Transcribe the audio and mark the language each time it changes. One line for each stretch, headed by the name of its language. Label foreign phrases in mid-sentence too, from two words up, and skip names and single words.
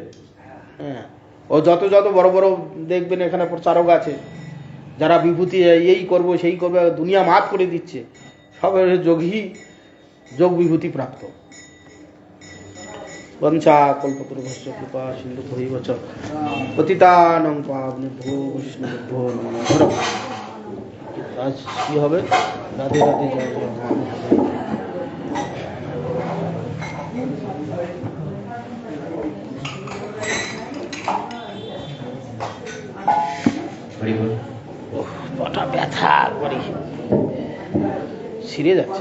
Bangla: হ্যাঁ, ও যত যত বড় বড় দেখবেন এখানে প্রচারক আছে, যারা বিভূতি এই করবো সেই করবে দুনিয়া মাত করে দিচ্ছে, সব যোগী, যোগ বিভূতি প্রাপ্ত।
Sanskrit: বঞ্চা কল্পতরুভ্যশ্চ কৃপা সিন্ধু ভৈবচ পতিতানাং পাবনেভ্যো বৈষ্ণবেভ্যো নমঃ।
Bangla: আজ কি হবে? রাধে রাধে, জয় জয় মা। পাটা ব্যথা করি, ছিঁড়ে যাচ্ছে।